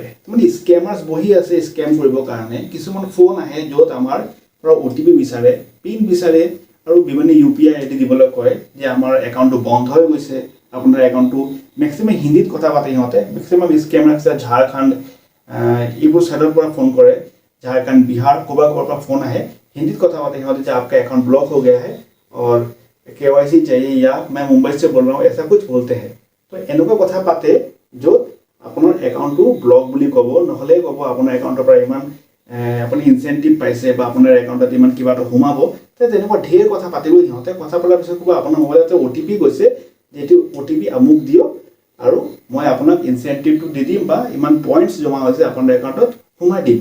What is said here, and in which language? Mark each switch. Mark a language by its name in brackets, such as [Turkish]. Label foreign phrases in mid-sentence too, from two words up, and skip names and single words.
[Assamese] মানে স্কেমাৰ্ছ বহি আছে স্কেম কৰিবৰ কাৰণে। কিছুমান ফোন আহে য'ত আমাৰ পৰা OTP বিচাৰে, পিন বিচাৰে আৰু বিভিন্ন UPI ID দিবলৈ কয় যে আমাৰ একাউণ্টটো বন্ধ হৈ গৈছে, আপোনাৰ একাউণ্টটো মেক্সিমাম হিন্দীত কথা পাতে সিহঁতে। মেক্সিমাম স্কেমাৰ আছে ঝাৰখণ্ড এইবোৰ সাইডৰ পৰা ফোন करे, झारखंड बिहार ক'ৰবাৰ পৰা ফোন আহে, [Hindi] हिंदी কথা पाते हैं कि आपका अकाउंट ब्लॉक हो गया है और KYC चाहिए या मैं मुंबई से बोल रहा हूँ, ऐसा कुछ बोलते हैं। [Assamese] तो এনেকুৱা কথা পাতে য'ত আপোনাৰ একাউণ্টটো ব্লক বুলি ক'ব, নহ'লে ক'ব আপোনাৰ একাউণ্টৰ পৰা ইমান আপুনি ইনচেণ্টিভ পাইছে বা আপোনাৰ একাউণ্টত ইমান কিবা এটা সোমাব। তেনেকুৱা ঢেৰ কথা পাতিব সিহঁতে। কথা পতাৰ পিছত ক'ব আপোনাৰ মোবাইলতে OTP গৈছে, যিটো OTP আমুক দিয়ক আৰু মই আপোনাক ইনচেণ্টিভটো দি দিম বা ইমান পইণ্টছ জমা হৈছে আপোনাৰ একাউণ্টত সোমাই দিম।